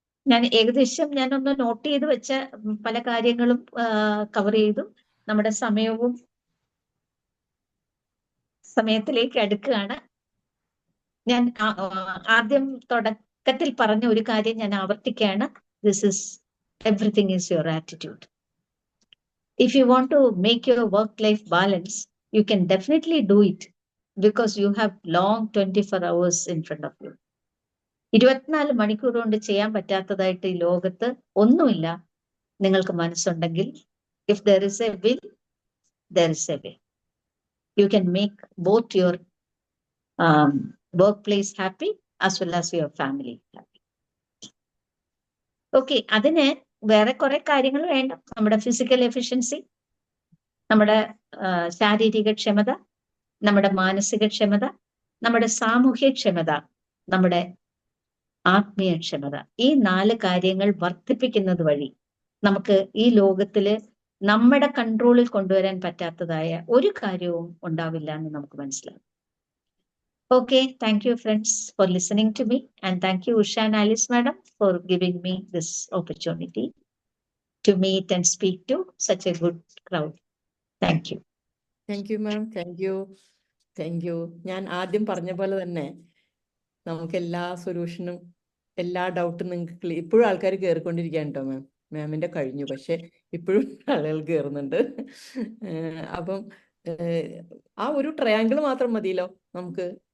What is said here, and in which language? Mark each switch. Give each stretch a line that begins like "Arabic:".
Malayalam: ഞാൻ ഏകദേശം ഞാനൊന്ന് നോട്ട് ചെയ്ത് വെച്ച പല കാര്യങ്ങളും കവർ ചെയ്തു. നമ്മുടെ സമയത്തിലേക്ക് അടുക്കുകയാണ്. ഞാൻ ആദ്യം തുടക്കത്തിൽ പറഞ്ഞ ഒരു കാര്യം ഞാൻ ആവർത്തിക്കുകയാണ്.
English: Everything is your attitude. If you want to make your work-life balance, you can definitely do it because you have long 24 hours in front of you.
Malayalam: 24 മണിക്കൂർ കൊണ്ട് ചെയ്യാൻ പറ്റാത്തതായിട്ട് ഈ ലോകത്ത് ഒന്നുമില്ല. നിങ്ങൾക്ക് മനസ്സുണ്ടെങ്കിൽ,
English: if there is a will, there is a way. You can make both your workplace happy as well as your family happy.
Malayalam: Okay, അതിന് വേറെ കുറെ കാര്യങ്ങൾ വേണ്ട. നമ്മുടെ ഫിസിക്കൽ എഫിഷ്യൻസി, നമ്മുടെ ശാരീരിക ക്ഷമത, നമ്മുടെ മാനസിക ക്ഷമത, നമ്മുടെ സാമൂഹ്യ ക്ഷമത, നമ്മുടെ ആത്മീയ ക്ഷമത. ഈ 4 കാര്യങ്ങൾ വർദ്ധിപ്പിക്കുന്നത് വഴി നമുക്ക് ഈ ലോകത്തില് നമ്മുടെ കൺട്രോളിൽ കൊണ്ടുവരാൻ പറ്റാത്തതായ ഒരു കാര്യവും ഉണ്ടാവില്ല എന്ന് നമുക്ക് മനസ്സിലാവും.
English: Okay, thank you friends for listening to me, and thank you Usha and Alice madam for giving me this opportunity to meet and speak to such a good crowd. Thank you. Thank you ma'am. Thank you.
Malayalam: ഞാൻ ആദ്യം പറഞ്ഞ പോലെ തന്നെ നമുക്ക് എല്ലാ സൊല്യൂഷനും എല്ലാ ഡൗട്ടും നിങ്ങൾക്ക് ഇപ്പോഴും ആൾക്കാർ കയറിക്കൊണ്ടിരിക്കുകയാണ് കേട്ടോ മാം. മാമിൻ്റെ കഴിഞ്ഞു, പക്ഷെ ഇപ്പോഴും ആളുകൾ കയറുന്നുണ്ട്. അപ്പം ആ ഒരു ട്രയാങ്കിൾ മാത്രം മതിയല്ലോ നമുക്ക്.